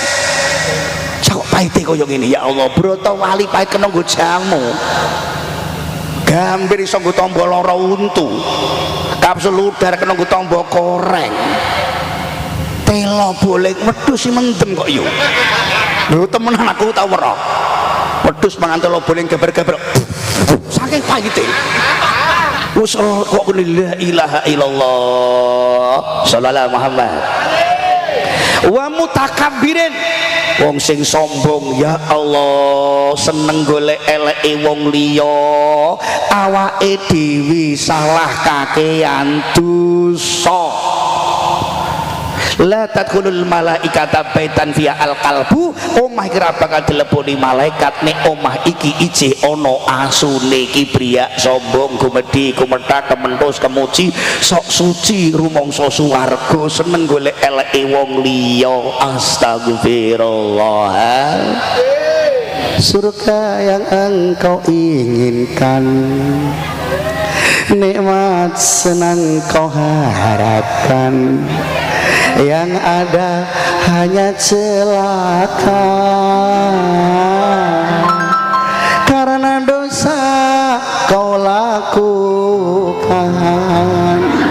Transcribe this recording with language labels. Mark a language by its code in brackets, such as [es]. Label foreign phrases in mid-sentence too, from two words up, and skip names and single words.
[jv] Cak pahite kaya ngene ya Allah, brotowali pahit kena nggo jamu. Gambir iso nggo tamba lara untu. Kapsul udar kena nggo tamba koreng. Telo boleh wedhus sing mendem kok yo. Lho temenan aku tau weruh. Wedhus mangan telo boleh gabar-gabar. Saking pahite. Wis kok [ar] لا إله إلا الله صلى الله محمد. والمتكبرين, [jv] wong sing sombong ya Allah, seneng golek eleke wong liya, awake dhewe salah kakean dosa. [ar] لا تدخل الملائكة بيتا فيه القلب, [jv] omah iki ora bakal dileboni malaikat nek omah iki ijih ana asune kibriya, sombong, gumedhi, kumetak, kementus, kemuji, sok suci, rumangsa swarga, seneng golek eleke wong liya. Astagfirullah. [id] Surga yang engkau inginkan, nikmat senang kau harapkan, yang ada hanya celaka karena dosa kau lakukan.